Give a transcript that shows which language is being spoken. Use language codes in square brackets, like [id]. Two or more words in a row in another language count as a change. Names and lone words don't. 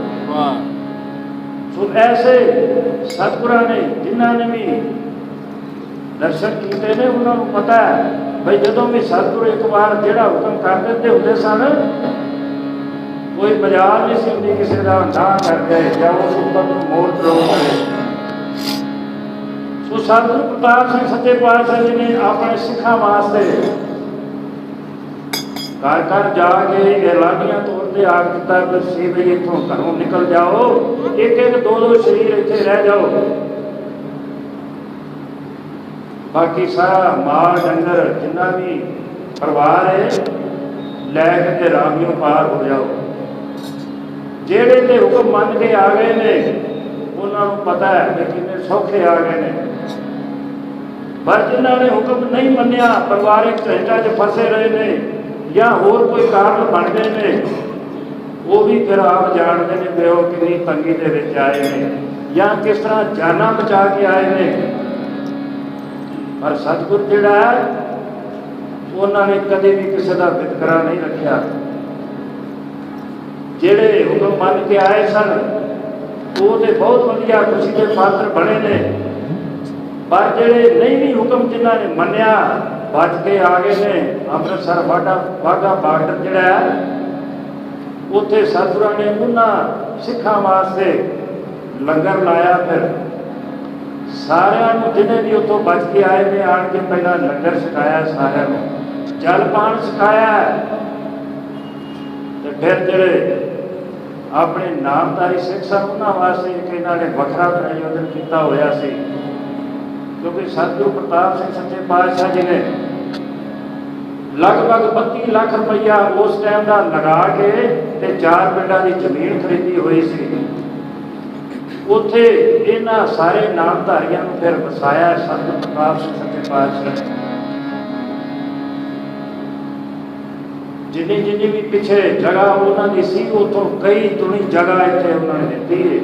[pa] ਸੋ ਐਸੇ ਸਤਗੁਰਾਂ ਨੇ ਜਿਨ੍ਹਾਂ ਨੇ ਭੀ ਦਰਸ਼ਨ ਕਿਏ ਨੇ ਉਨ੍ਹੋਂਨੇ ਪਤਾ ਹੈ ਭਾਈ ਜਦੋਂ ਭੀ ਸਤਗੁਰੂ ਏਕ ਬਾਰ ਜਿਹੜਾ ਹੁਕਮ ਕਰ ਦੇਤੇ ਹੋਂਦੇ ਸਨ ਕੋਈ ਮਜਾਲ ਨਹੀਂ ਸੀ ਹੁੰਦੀ ਕਿਸੀ ਕਾ ਨਾ ਕਰ ਗਏ ਯਾ ਉਸ ਹੁਕਮ ਨੂੰ ਮੋੜ ਤਰੋੜ ਕਰੇ। ਸੋ ਸਤਗੁਰੂ ਪ੍ਰਤਾਪ ਸਿੰਘ ਸੱਚੇ ਪਾਤਸ਼ਾਹ ਜੀ ਨੇ ਅਪਨੇ ਸਿੱਖਾਂ ਵਾਸਤੇ ਘਰ ਘਰ ਜਾਕੇ ਐਲਾਨੀਆ ਤੌਰ ਪਰ ਆਖ ਦਿਤਾ ਕਿ ਭਾਈ ਇਤੋਂ ਘਰੋਂ ਨਿਕਲ ਜਾਓ, ਏਕ ਏਕ ਦੋ ਦੋ ਸ਼ਰੀਰ ਇੱਥੇ ਰਹਿ ਜਾਓ, ਬਾਕੀ ਸਾਰਾ ਮਾਲ ਡੰਗਰ ਜਿੰਨਾ ਭੀ ਪਰਿਵਾਰ ਹੈ ਲੈਕੇ ਰਾਵੀਓਂ ਪਾਰ ਹੋ ਜਾਓ। ਜੇੜੇ ਤੇ ਹੁਕਮ ਮੰਨ ਕੇ ਆ ਗਏ ਨੇ ਉਨ੍ਹੋਂਨੇ ਪਤਾ ਹੈ ਕਿ ਕਿਤਨੇ ਸੌਖੇ ਆ ਗਏ ਨੇ, ਪਰ ਜਿਨ੍ਹੋਂਨੇ ਹੁਕਮ ਨਹੀਂ ਮੰਨਿਆ ਪਰਿਵਾਰਿਕ ਝੰਝਟਾਂ ਚ ਫਸੇ ਰਹੇ ਨੇ ਯਾ ਹੋਰ ਕੋਈ ਕਾਰਨ ਬਣ ਗਏ ਨੇ ਵੋ ਭੀ ਫਿਰ ਆਪ ਜਾਨਤੇ ਹੈਂ ਕਿ ਵੋ ਕਿਤਨੀ ਤੰਗੀ ਦੇ ਵਿਚ ਆਏ ਨੇ ਯਾ ਕਿਸ ਤਰ੍ਹਾਂ ਜਾਨਾ ਬਚਾ ਕੇ ਆਏ ਨੇ। ਪਰ ਸਤਗੁਰ ਜਿਹੜਾ ਹੈ ਉਨ੍ਹੋਂਨੇ ਕਦੇ ਭੀ ਕਿਸੀ ਕਾ ਵਿਤਕਰਾ ਨਹੀਂ ਰੱਖਾ। ਜੇੜੇ ਹੁਕਮ ਮੰਨ ਕੇ ਆਏ ਸਨ ਵੋ ਤੋ ਬਹੁਤ ਵਧੀਆ ਖੁਸ਼ੀ ਕੇ ਪਾਤਰ ਬਣੇ ਨੇ, ਪਰ ਜੇੜੇ ਨਹੀਂ ਭੀ ਹੁਕਮ ਜਿਨ੍ਹੋਂ ਨੇ ਮੰਨਿਆ ਬਚ ਕੇ ਆ ਗਏ ਨੇ। ਅੰਮ੍ਰਿਤਸਰ ਵਾਘਾ ਬਾਰਡਰ ਜਿਹੜਾ ਹੈ ਉੱਥੇ ਸਤਗੁਰਾਂ ਨੇ ਉਨ੍ਹਾਂ ਸਿੱਖਾਂ ਵਾਸਤੇ ਲੰਗਰ ਲਾਇਆ। ਫਿਰ ਸਾਰਿਆਂ ਨੂੰ ਜਿਨ੍ਹੇਂ ਭੀ ਉੱਥੋਂ ਬਚ ਕੇ ਆਏ ਨੇ ਆਣ ਕੇ ਪਹਿਲਾ ਲੰਗਰ ਛਕਾਇਆ, सारिਆਂ ਨੂੰ ਜਲ ਪਾਨ ਛਕਾਇਆ। ਤੋ ਫਿਰ ਜਿਹੜੇ ਅਪਨੇ ਨਾਮਧਾਰੀ ਸਿੱਖ ਸਨ ਉਨ੍ਹਾਂ ਵਾਸਤੇ ਏਕ ਇਨ੍ਹਾਂ ਨੇ ਵੱਖਰਾ ਆਯੋਜਨ ਕੀਆ ਹੋਇਆ ਸੀ, ਕਿਉਂਕਿ ਸਤਗੁਰੂ ਪ੍ਰਤਾਪ ਸਿੰਘ ਸੱਚੇ ਪਾਤਸ਼ਾਹ ਜੀ ਨੇ ਲਗਭਗ 32 ਲੱਖ ਰੁਪਈਆ ਉਸ ਟਾਈਮ ਦਾ ਲਗਾ ਕੇ ਤੇ 4 ਪਿੰਡਾਂ ਦੀ ਜ਼ਮੀਨ ਖਰੀਦੀ ਹੋਈ ਸੀ। ਉੱਥੇ ਇਹਨਾਂ ਸਾਰੇ ਨਾਮਧਾਰੀਆਂ ਨੂੰ ਫਿਰ ਵਸਾਇਆ ਸਤਿਗੁਰ ਪ੍ਰਤਾਪ ਸਿੰਘ ਸੱਚੇ ਪਾਤਸ਼ਾਹ ਨੇ। ਜਿੰਨੀ ਵੀ ਪਿੱਛੇ ਜਗ੍ਹਾ ਉਹਨਾਂ ਦੀ ਸੀ, ਉੱਥੋਂ ਕਈ ਦੁਨੀ ਜਗ੍ਹਾ ਇੱਥੇ ਉਹਨਾਂ ਨੇ ਦਿੱਤੀ ਹੈ।